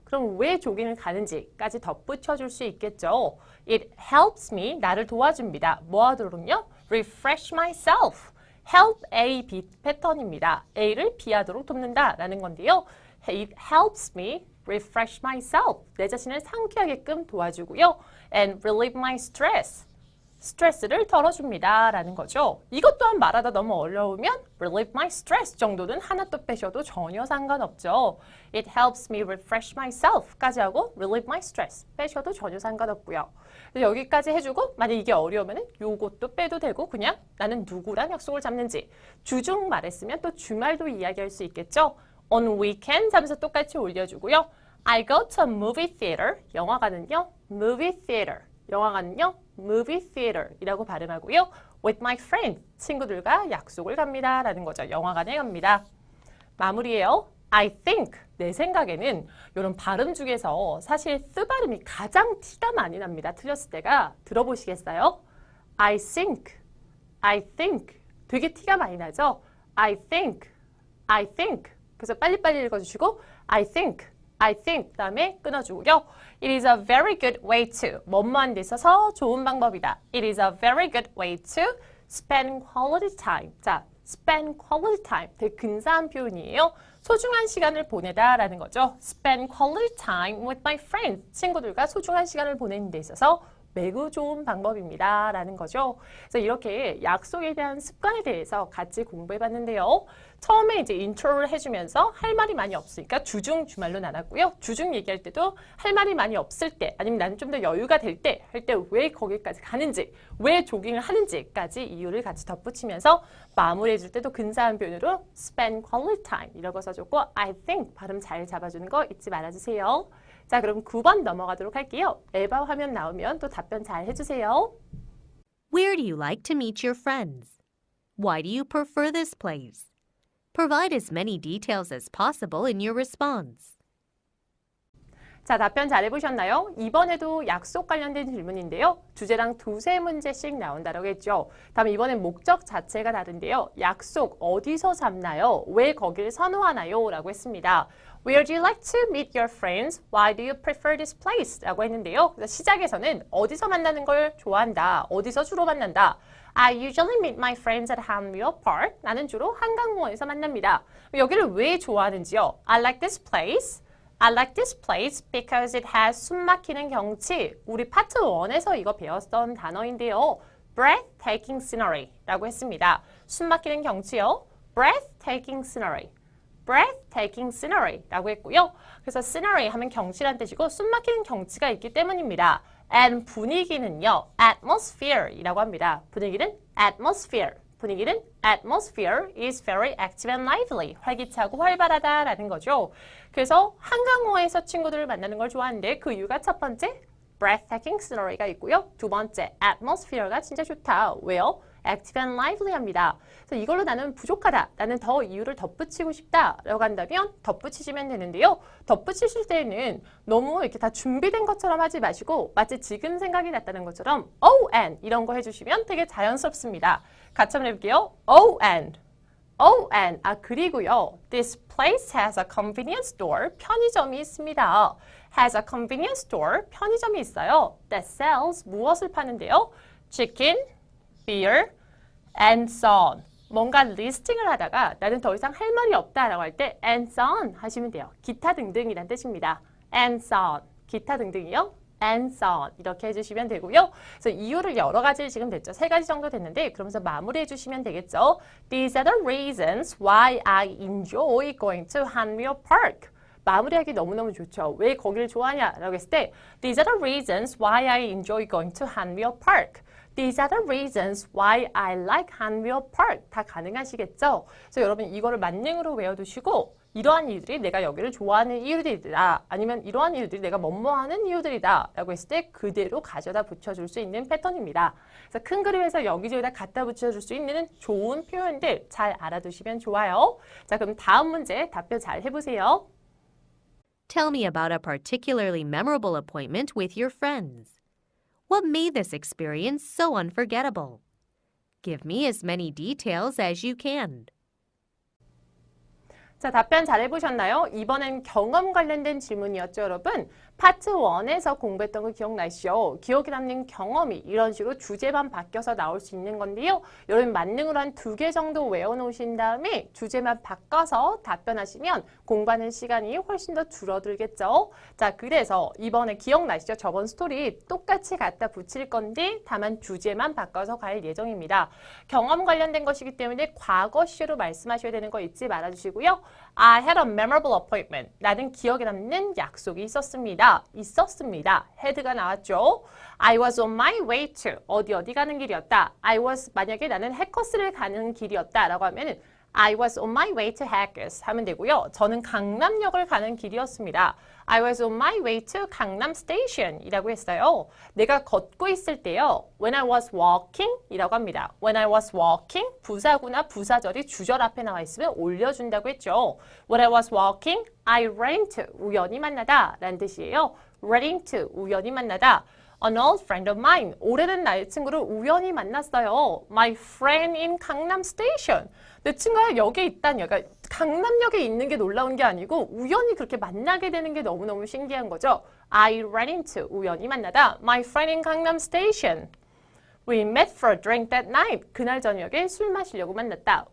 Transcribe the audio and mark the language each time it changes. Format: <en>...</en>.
<ko>그럼 왜 조깅을 가는지까지 덧붙여 줄 수 있겠죠.</ko> <en>It helps me</en> <ko>나를 도와줍니다. 뭐 하도록요?</ko> <en>refresh myself.</en> <ko>help A, B 패턴입니다. A를 B하도록 돕는다라는 건데요.</ko> <en>It helps me refresh myself.</en> <ko>내 자신을 상쾌하게끔 도와주고요.</ko> <en>And relieve my stress.</en> <ko>스트레스를 덜어줍니다. 라는 거죠. 이것 또한 말하다 너무 어려우면</ko> <en>relieve my stress</en> <ko>정도는 하나 또 빼셔도 전혀 상관없죠.</ko> <en>It helps me refresh myself</en> <ko>까지 하고</ko> <en>relieve my stress</en> <ko>빼셔도 전혀 상관없고요. 여기까지 해주고 만약 이게 어려우면 요것도 빼도 되고 그냥 나는 누구랑 약속을 잡는지 주중 말했으면 또 주말도 이야기할 수 있겠죠.</ko> <en>On weekends</en> <ko>하면서 똑같이 올려주고요.</ko> <en>I go to a movie theater.</en> <ko>영화관은요.</ko> <en>movie theater. 영화관은요.</en> <ko>movie theater 이라고 발음하고요.</ko> <en>with my friend.</en> <ko>친구들과 약속을 갑니다. 라는 거죠. 영화관에 갑니다. 마무리예요.</ko> <en>I think.</en> <ko>내 생각에는 이런 발음 중에서 사실 쓰 발음이 가장 티가 많이 납니다. 틀렸을 때가. 들어보시겠어요?</ko> <en>I think. I think.</en> <ko>되게 티가 많이 나죠?</ko> <en>I think. I think.</en> <ko>그래서 빨리빨리 읽어주시고 I think 다음에 끊어주고요.</ko> <en>It is a very good way to</en> <ko>뭐뭐한 데 있어서 좋은 방법이다.</ko> <en>It is a very good way to spend quality time.</en> <ko>자,</ko> <en>spend quality time</en> <ko>되게 근사한 표현이에요. 소중한 시간을 보내다 라는 거죠.</ko> <en>Spend quality time with my friends.</en> <ko>친구들과 소중한 시간을 보내는 데 있어서 매우 좋은 방법입니다. 라는 거죠. 그래서 이렇게 약속에 대한 습관에 대해서 같이 공부해 봤는데요. 처음에 이제 인트로를 해주면서 할 말이 많이 없으니까 주중, 주말로 나눴고요. 주중 얘기할 때도 할 말이 많이 없을 때 아니면 나는 좀 더 여유가 될 때 할 때 왜 거기까지 가는지 왜 조깅을 하는지까지 이유를 같이 덧붙이면서 마무리해 줄 때도 근사한 표현으로</ko> <en>spend quality time</en> <ko>이라고 써줬고 I think 발음 잘 잡아주는 거 잊지 말아주세요. 자, 그럼 9번 넘어가도록 할게요. 에바 화면 나오면 또 답변 잘 해주세요.</ko> <en>Where do you like to meet your friends? Why do you prefer this place? Provide as many details as possible in your response.</en> <ko>자, 답변 잘 해보셨나요? 이번에도 약속 관련된 질문인데요. 주제랑 두세 문제씩 나온다고 했죠. 다음 이번엔 목적 자체가 다른데요. 약속 어디서 잡나요? 왜 거길 선호하나요? 라고 했습니다.</ko> <en>Where do you like to meet your friends? Why do you prefer this place?</en> <ko>라고 했는데요. 그래서 시작에서는 어디서 만나는 걸 좋아한다. 어디서 주로 만난다.</ko> <en>I usually meet my friends at Hanwell Park.</en> <ko>나는 주로 한강공원에서 만납니다. 여기를 왜 좋아하는지요?</ko> <en>I like this place. I like this place because it has</en> <ko>숨막히는 경치. 우리 파트 1에서 이거 배웠던 단어인데요.</ko> <en>breathtaking scenery</en> <ko>라고 했습니다. 숨막히는 경치요.</ko> <en>breathtaking scenery. breathtaking scenery</en> <ko>라고 했고요. 그래서 scenery 하면 경치란 뜻이고 숨막히는 경치가 있기 때문입니다. and 분위기는요. atmosphere이라고 합니다. 분위기는 atmosphere.</ko> <en>분위기는 atmosphere is very active and lively.</en> <ko>활기차고 활발하다라는 거죠. 그래서 한강공원에서 친구들을 만나는 걸 좋아하는데 그 이유가 첫 번째 breathtaking scenery가 있고요. 두 번째 atmosphere가 진짜 좋다. 왜요?</ko> <en>active and lively합니다.</en> <ko>그래서 이걸로 나는 부족하다. 나는 더 이유를 덧붙이고 싶다. 라고 한다면 덧붙이시면 되는데요. 덧붙이실 때는 너무 이렇게 다 준비된 것처럼 하지 마시고 마치 지금 생각이 났다는 것처럼 oh and 이런 거 해주시면 되게 자연스럽습니다. 같이 한번 해볼게요. oh and 그리고요.</ko> <en>This place has a convenience store.</en> <ko>편의점이 있습니다.</ko> <en>has a convenience store.</en> <ko>편의점이 있어요.</ko> <en>That sells</en> <ko>무엇을 파는데요?</ko> <en>chicken, beer, and so on.</en> <ko>뭔가 리스팅을 하다가 나는 더 이상 할 말이 없다라고 할 때</ko> <en>and so on</en> <ko>하시면 돼요. 기타 등등이란 뜻입니다.</ko> <en>and so on.</en> <ko>기타 등등이요.</ko> <en>and so on.</en> <ko>이렇게 해주시면 되고요. 그래서 이유를 여러 가지 지금 됐죠. 3가지 정도 됐는데 그러면서 마무리해 주시면 되겠죠.</ko> <en>These are the reasons why I enjoy going to Hanwell Park.</en> <ko>마무리하기 너무너무 좋죠. 왜 거기를 좋아하냐라고 했을 때</ko> <en>These are the reasons why I enjoy going to Hanwell Park. These are the reasons why I like Hanwell Park.</en> <ko>다 가능하시겠죠? 그래서 여러분 이거를 만능으로 외워두시고 이러한 이유들이 내가 여기를 좋아하는 이유들이다. 아니면 이러한 이유들이 내가 뭐뭐하는 이유들이다. 라고 했을 때 그대로 가져다 붙여줄 수 있는 패턴입니다. 그래서 큰 그림에서 여기저기다 갖다 붙여줄 수 있는 좋은 표현들 잘 알아두시면 좋아요. 자, 그럼 다음 문제 답변 잘 해보세요.</ko> <en>Tell me about a particularly memorable appointment with your friends. What made this experience so unforgettable? Give me as many details as you can.</en> <ko>자, 답변 잘 해보셨나요? 이번엔 경험 관련된 질문이었죠, 여러분? 파트 1에서 공부했던 거 기억나시죠? 기억에 남는 경험이 이런 식으로 주제만 바뀌어서 나올 수 있는 건데요. 여러분 만능으로 한 2개 정도 외워놓으신 다음에 주제만 바꿔서 답변하시면 공부하는 시간이 훨씬 더 줄어들겠죠? 자, 그래서 이번에 기억나시죠? 저번 스토리 똑같이 갖다 붙일 건데 다만 주제만 바꿔서 갈 예정입니다. 경험 관련된 것이기 때문에 과거 시제로 말씀하셔야 되는 거 잊지 말아주시고요.</ko> <en>I had a memorable appointment.</en> <ko>나는 기억에 남는 약속이 있었습니다. had가 나왔죠.</ko> <en>I was on my way to.</en> <ko>어디 가는 길이었다. 만약에 나는 해커스를 가는 길이었다. 라고 하면은</ko> <en>I was on my way to Hackers</en> <ko>하면 되고요. 저는 강남역을 가는 길이었습니다.</ko> <en>I was on my way to 강남 Station 이라고 했어요.</en> <ko>내가 걷고 있을 때요.</ko> <en>When I was walking</en> <ko>이라고 합니다.</ko> <en>When I was walking</en> <ko>부사구나 부사절이 주절 앞에 나와 있으면 올려준다고 했죠.</ko> <en>When I was walking, I ran into</en> <ko>우연히 만나다 라는 뜻이에요.</ko> <en>ran into</en> <ko>우연히 만나다.</ko> <en>An old friend of mine.</en> <ko>오래된 나의 친구를 우연히 만났어요.</ko> <en>My friend in 강남 Station.</en> <ko>내 친구가 여기에 있다니. 그러니까 강남역에 있는 게 놀라운 게 아니고 우연히 그렇게 만나게 되는 게 너무너무 신기한 거죠.</ko> <en>I ran into.</en> <ko>우연히 만나다.</ko> <en>My friend in 강남 Station. We met for a drink that night.</en> <ko>그날 저녁에 술 마시려고 만났다.</ko>